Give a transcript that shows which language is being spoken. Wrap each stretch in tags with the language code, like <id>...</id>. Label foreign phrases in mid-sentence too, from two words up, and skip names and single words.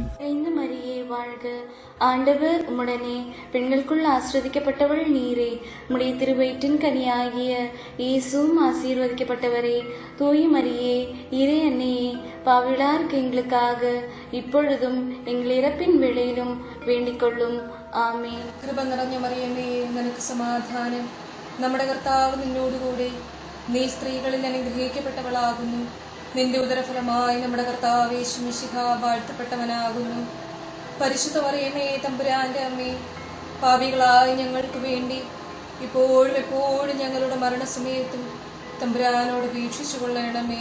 <ta>நிறைந்த மரியே வாழ்க, ஆண்டவர் உம்முடனே பெண்களுக்குள் ஆசீர்வதிக்கப்பட்டவள் நீரே. உம்முடைய திருவயிற்றின் கனியாகிய இயேசுவும் ஆசீர்வதிக்கப்பட்டவரே. தூய மரியே, இறை அன்னையே, பாவிகளாக எங்களுக்காக இப்பொழுதும் எங்கள் இறப்பின் வேளையிலும் வேண்டிக் கொள்ளும்.</ta> <ml>ആമേൻ. കൃപ നിറഞ്ഞ മറിയമേ, നിനക്ക് സമാധാനം. നമ്മുടെ കർത്താവ് നിന്നോടുകൂടെ, നീ സ്ത്രീകളിൽ അനുഗ്രഹിക്കപ്പെട്ടവളാകുന്നു. നിന്റെ ഉദരഫലമായി നമ്മുടെ കർത്താവ് യേശു മിശിഹ വാഴ്ത്തപ്പെട്ടവനാകുന്നു. പരിശുദ്ധ മറിയമേ, തമ്പുരാന്റെ അമ്മേ, പാപികളായ ഞങ്ങൾക്ക് വേണ്ടി ഇപ്പോഴും എപ്പോഴും ഞങ്ങളുടെ മരണസമയത്തും തമ്പുരാനോട് വീക്ഷിച്ചു കൊള്ളണമേ.</ml>